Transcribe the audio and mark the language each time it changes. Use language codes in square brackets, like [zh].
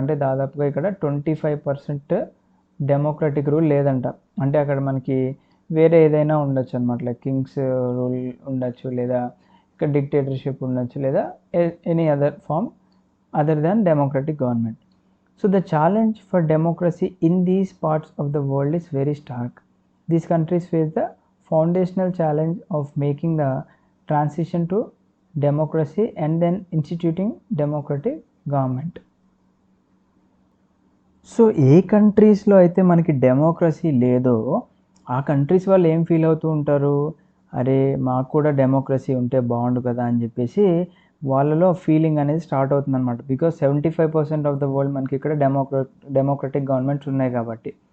[te] అంటే దాదాపుగా ఇక్కడ 25% డెమోక్రటిక్ రూల్ లేదంట. అంటే అక్కడ మనకి వేరే ఏదైనా ఉండొచ్చు అనమాట, లైక్ కింగ్స్ రూల్ ఉండొచ్చు, లేదా ఇక్కడ డిక్టేటర్షిప్ ఉండొచ్చు, లేదా [en] Any other form other than democratic government. So the challenge for democracy in these parts of the world is very stark. These countries face the foundational challenge of making the transition to democracy and then instituting democratic government. [te] So ఏ కంట్రీస్లో అయితే మనకి democracy లేదో ఆ countries వాళ్ళు ఏం feel అవుతూ ఉంటారు, అరే మాకు కూడా డెమోక్రసీ ఉంటే బాగుండు కదా అని చెప్పేసి వాళ్ళలో ఫీలింగ్ అనేది స్టార్ట్ అవుతుంది అనమాట. [en] because 75% of the world [te] మనకి ఇక్కడ డెమోక్రటిక్ గవర్నమెంట్స్ ఉన్నాయి కాబట్టి.